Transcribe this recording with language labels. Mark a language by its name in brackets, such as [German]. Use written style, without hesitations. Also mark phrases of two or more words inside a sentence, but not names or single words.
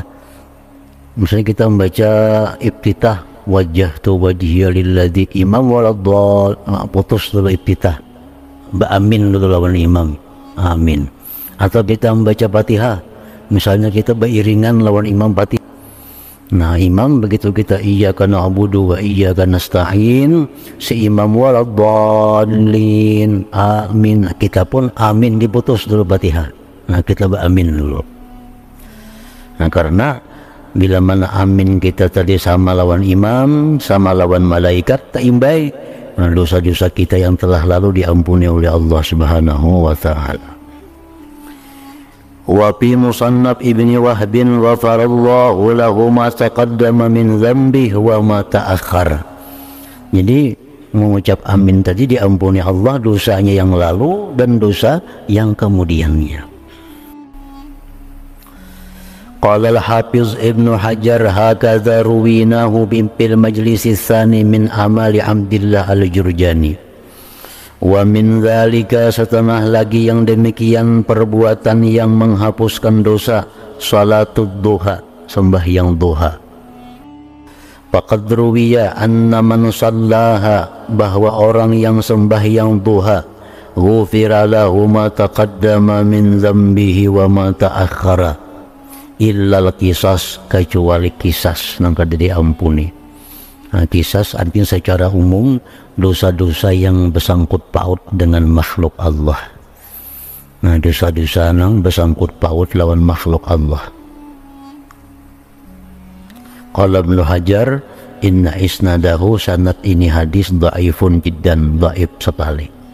[Banjar] Misalnya kita membaca iftitah, [Arabic] وجهت وجهي للذي [Banjar] imam waladdallin, putus dulu iftitah. ba'amin dulu lawan imam, amin. Atau kita membaca Fatihah, misalnya kita beriringan lawan imam Fatihah. Nah, imam begitu kita [Arabic] إياك نعبد وإياك نستعين, [Banjar] si imam waladdallin, amin, kita pun amin, diputus dulu Fatihah. Nah, kita beramin dulu. Nah, karena bila mana amin kita tadi sama lawan imam, sama lawan malaikat, tak imbai, nah, dosa-dosa kita yang telah lalu diampuni oleh [Arabic] الله سبحانه وتعالى. وفي مصنف ابن وهب غفر الله له ما تقدم من ذنبه وما تأخر. [Banjar] Jadi mengucap amin tadi diampuni Allah dosanya yang lalu dan dosa yang kemudiannya. [Arabic] قال الحافظ ابن حجر هكذا رويناه بالمجلس الثاني من أمالي عبد الله الجرجاني. ومن ذلك, [Banjar] setengah lagi yang demikian perbuatan yang menghapuskan dosa, [Arabic] صلاة الضحى, [Banjar] sembahyang duha. [Arabic] فقد روي أن من صلاها, [Banjar] bahwa orang yang sembahyang duha, [Arabic] غفر له ما تقدم من ذنبه وما تأخر إلا القصاص, [Banjar] kecuali kisas nang kada diampuni. Nah, kisas artinya secara umum dosa-dosa yang bersangkut paut dengan makhluk Allah. Nah, dosa-dosa yang bersangkut paut lawan makhluk Allah. [Arabic] قال ابن حجر إن إسناده, [Banjar] sanad ini hadis [Arabic] ضعيف جدا, [Banjar] dhaif sekali.